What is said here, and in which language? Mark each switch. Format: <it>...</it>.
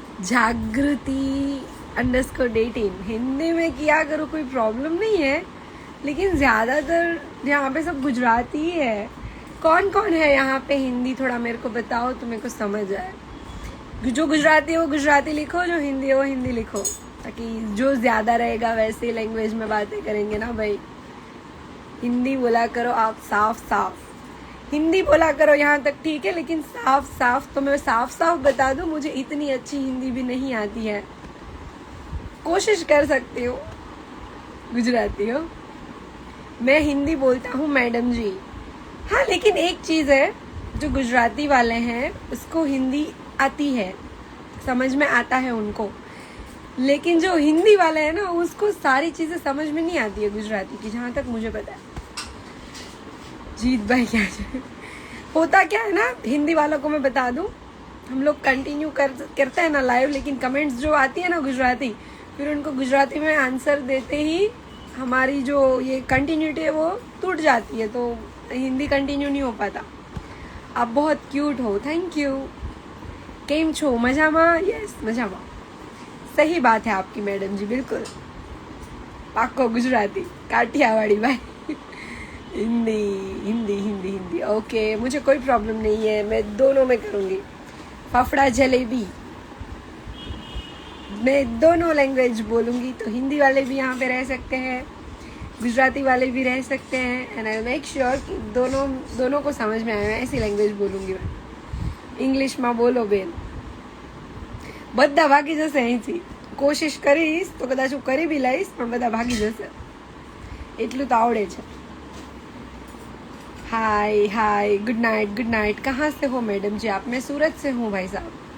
<hi>जागृति _18 हिंदी में किया करो, कोई प्रॉब्लम नहीं है, लेकिन ज़्यादातर यहाँ पे सब गुजराती ही है. कौन कौन है यहाँ पे हिंदी, थोड़ा मेरे को बताओ तो मेरे को समझ आए. जो गुजराती है वो गुजराती लिखो, जो हिंदी है वो हिंदी लिखो, ताकि जो ज़्यादा रहेगा वैसे लैंग्वेज में बातें करेंगे ना भाई. हिंदी बोला करो आप, साफ साफ हिंदी बोला करो. यहाँ तक ठीक है, लेकिन साफ साफ तो मैं साफ साफ बता दूं, मुझे इतनी अच्छी हिंदी भी नहीं आती है. कोशिश कर सकती हूँ. गुजराती हो, मैं हिंदी बोलता हूँ मैडम जी. हाँ, लेकिन एक चीज़ है, जो गुजराती वाले हैं उसको हिंदी आती है, समझ में आता है उनको, लेकिन जो हिंदी वाले हैं ना उसको सारी चीज़ें समझ में नहीं आती है गुजराती की, जहाँ तक मुझे पता है. जीत भाई क्या होता क्या है ना, हिंदी वालों को मैं बता दूं, हम लोग कंटिन्यू करते हैं ना लाइव, लेकिन कमेंट्स जो आती है ना गुजराती, फिर उनको गुजराती में आंसर देते ही हमारी जो ये कंटिन्यूटी है वो टूट जाती है, तो हिंदी कंटिन्यू नहीं हो पाता. आप बहुत क्यूट हो, थैंक यू.</hi> <gu>केम छो? मजामा?</gu> <hi>यस मजामा. सही बात है आपकी मैडम जी, बिल्कुल. पाको गुजराती, काठियावाड़ी भाई. हिंदी हिंदी हिंदी हिंदी, ओके. मुझे कोई प्रॉब्लम नहीं है, मैं दोनों में करूँगी. फाफड़ा जलेबी, मैं दोनों लैंग्वेज बोलूँगी, तो हिंदी वाले भी यहाँ पे रह सकते हैं, गुजराती वाले भी रह सकते हैं,</hi> <en>and I make sure</en> <hi>कि दोनों को समझ में आए. ऐसी लैंग्वेज बोलूँगी मैं.</hi> <gu>ઇંગ્લિશમાં બોલો બેન, બધા ભાગી જશે અહીંથી. કોશિશ કરીશ તો કદાચ હું કરી બી લઈશ, પણ બધા ભાગી જશે, એટલું તો આવડે છે.</gu> <hi>हाय हाय, गुड नाइट गुड नाइट. कहाँ से हो मैडम जी आप? मैं सूरत से हूँ भाई साहब.</hi>